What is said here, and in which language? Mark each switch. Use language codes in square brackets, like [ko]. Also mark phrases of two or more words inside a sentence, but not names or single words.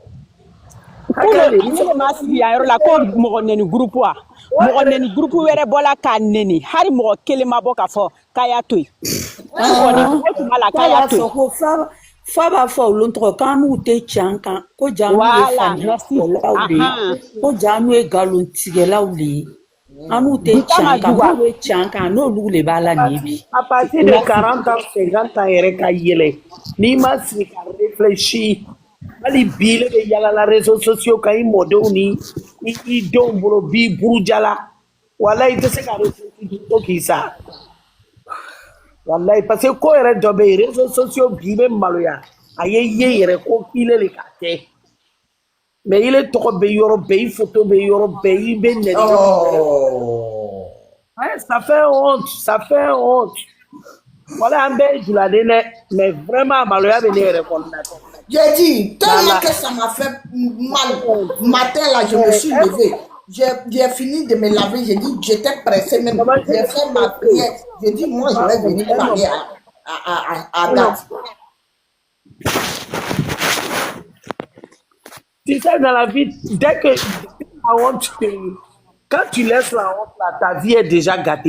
[bm] Ne ma sigi yan yɔrɔ la ko mɔgɔ neni groupe wa mɔgɔ neni groupe wɛrɛ bɔla k'a neni hali mɔgɔ kelen ma bɔ k'a fɔ k'a y'a to yen. K'a y'a to yen. Fa b'a fɔ olu tɔgɔ k'an n'u tɛ can kan ko ja n'u ye faniyalaw de ye ko ja n'u ye nkalontigɛlaw de ye an n'u tɛ can kan n'u bɛ can kan n'olu le b'a la nin bi. [fr] À partir de 40 ans 50 ans [bm] yɛrɛ ka yɛlɛ n'i ma sigi ka réfléchir hali bi ne bɛ yalala [fr] réseaux sociaux [bm] kan i mɔdenw ni i denw bolo bi buruja la walayi i tɛ se ka réfléchir ko k'i sa. Wallahi parce que ko yɛrɛ dɔ bɛ yen [fr] réseaux sociaux [bm] bi bɛ maloya a ye ye yɛrɛ ko k'ile le ka kɛ mais ile tɔgɔ bɛ yɔrɔ bɛɛ i photo bɛ yɔrɔ bɛɛ i bɛ nɛni [fr] ça fait honte voilà [bm] an bɛɛ ye juladen dɛ [fr] mais vraiment [bm] maloya bɛ ne yɛrɛ kɔnɔna. [fr] J'ai dit tellement que ça m'a fait mal matin là je me suis levée. J'ai fini de me laver, j'ai dit, j'étais pressée même, j'ai fait ma prière, j'ai dit, moi, je vais venir parler à date. Tu sais, dans la vie, dès que la honte, quand tu laisses la honte là, ta vie est déjà gâtée.